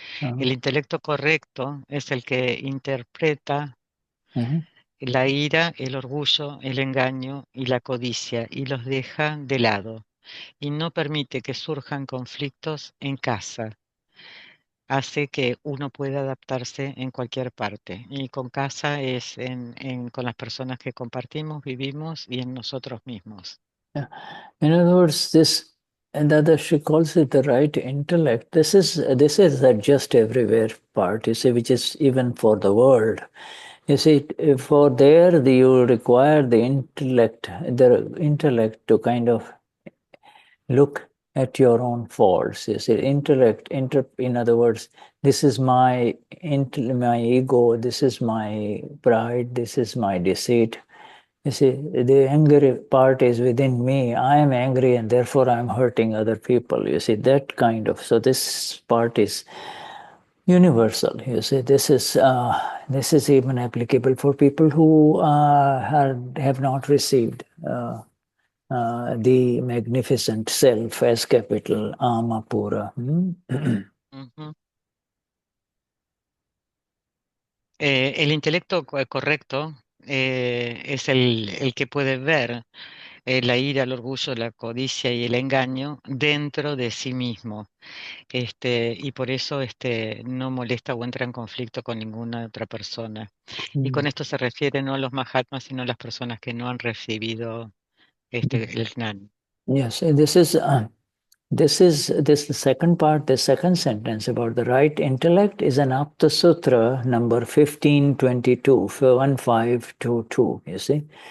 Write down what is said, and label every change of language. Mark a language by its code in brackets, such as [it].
[es] El intelecto correcto es el que interpreta la ira, el orgullo, el engaño y la codicia y los deja de lado y no permite que surjan conflictos en casa. Hace que uno pueda adaptarse en cualquier parte. Y con casa es con las personas que compartimos, vivimos y en nosotros mismos. [en] In other words, this, and Dadashri calls it the right intellect. This is the just everywhere part, you see, which is even for the world. You see, for there you require the intellect to kind of look at your own faults. You see, intellect, in other words, this is my ego, this is my pride, this is my deceit. You see, the angry part is within me. I am angry and therefore I am hurting other people. You see, that kind of, so this part is universal. You see, this is even applicable for people who have not received the magnificent self as capital, Amapura. Ujú. [es] El intelecto correcto es el que puede ver la ira, el orgullo, la codicia y el engaño dentro de sí mismo. Y por eso no molesta o entra en conflicto con ninguna otra persona. Y con esto se refiere no a los Mahatmas, sino a las personas que no han recibido el Gnan. [en] Yes, this is the second part, the second sentence about the right intellect is an Apta Sutra number 1522, 1522, you see.